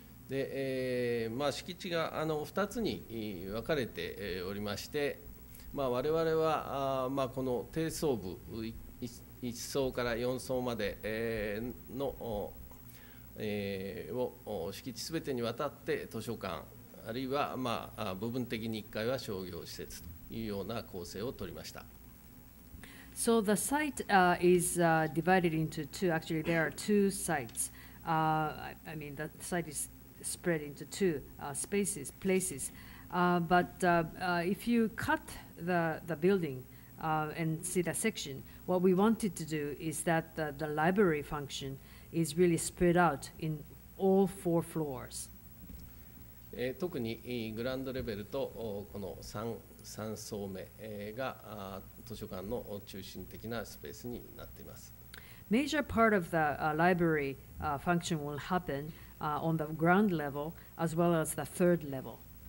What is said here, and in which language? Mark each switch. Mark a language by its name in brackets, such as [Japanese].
[Japanese] で、敷地が2つに分かれておりまして、我々はこの低層部1層から4層までのを敷地すべてにわたって図書館あるいは部分的に1階は商業施設というような構成を取りました。 [English] So the site is divided into two. Actually, there are two sites. I mean, the site is spread into two places. But if you cut the building and see the section, what we wanted to do is that the library function is really spread out in all 4 floors. [Japanese] 特にグランドレベルとこの3層目が図書館の中心的なスペースになっています。 [English] Major part of the library function will happen on the ground level as well as the third level.